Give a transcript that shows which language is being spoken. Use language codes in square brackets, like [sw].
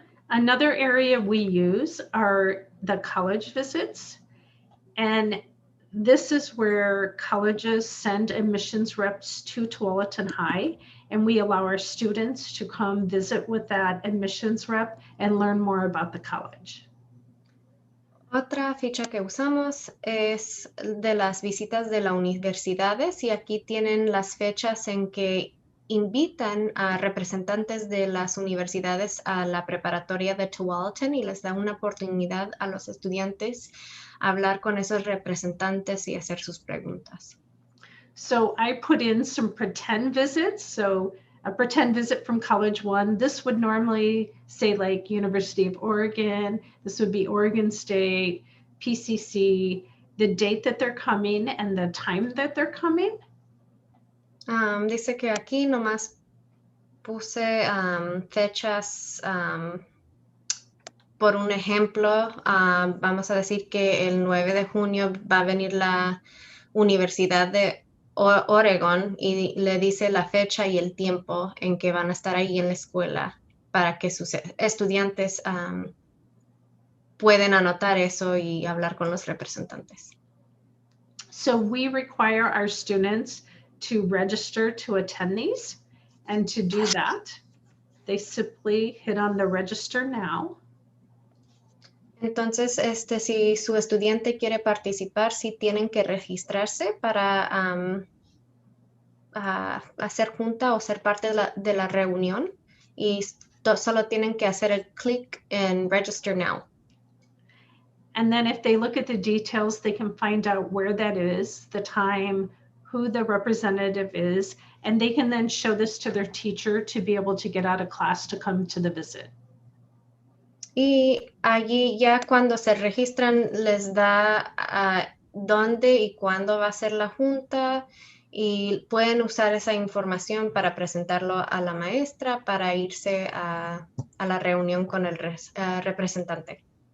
[en] Another area we use are the college visits. And this is where colleges send admissions reps to Tualatin High, and we allow our students to come visit with that admissions rep and learn more about the college. [es] Otra ficha que usamos es de las visitas de las universidades y aquí tienen las fechas en que invitan a representantes de las universidades a la preparatoria de Tualatin y les da una oportunidad a los estudiantes a hablar con esos representantes y hacer sus preguntas. [en] So I put in some pretend visits. So a pretend visit from College One. This would normally say like University of Oregon. This would be Oregon State, PCC, the date that they're coming and the time that they're coming. [es] Dice que aquí nomás puse fechas, por un ejemplo, vamos a decir que el 9 de junio va a venir la Universidad de Oregon y le dice la fecha y el tiempo en que van a estar ahí en la escuela para que sus estudiantes pueden anotar eso y hablar con los representantes. [en] So we require our students to register to attend these, and to do that, they simply hit on the register now. [es] Entonces, si su estudiante quiere participar, sí tienen que registrarse para hacer junta o ser parte de la reunión y solo tienen que hacer el clic en Register Now. [en] And then if they look at the details, they can find out where that is, the time, who the representative is, and they can then show this to their teacher to be able to get out of class to come to the visit. [es] Y allí ya cuando se registran les da dónde y cuándo va a ser la junta y pueden usar esa información para presentarlo a la maestra para irse a la reunión con el representante.